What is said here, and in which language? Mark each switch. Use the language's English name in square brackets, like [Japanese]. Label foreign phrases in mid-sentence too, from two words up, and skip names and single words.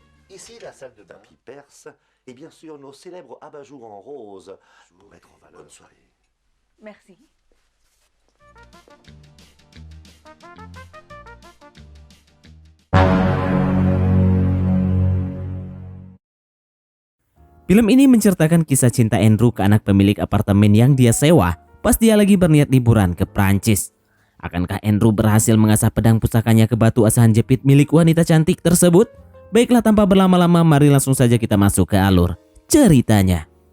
[French] Ici, la salle de bain qui perce, et bien sûr nos célèbres abat-jours en rose pour mettre en valeur. Bonne soirée. Merci. [Indonesian] Film ini menceritakan kisah cinta Andrew ke anak pemilik apartemen yang dia sewa pas dia lagi berniat liburan ke Prancis. Akankah Andrew berhasil mengasah pedang pusakanya ke batu asahan jepit milik wanita cantik tersebut? Baiklah, tanpa berlama-lama, mari langsung saja kita masuk ke alur ceritanya.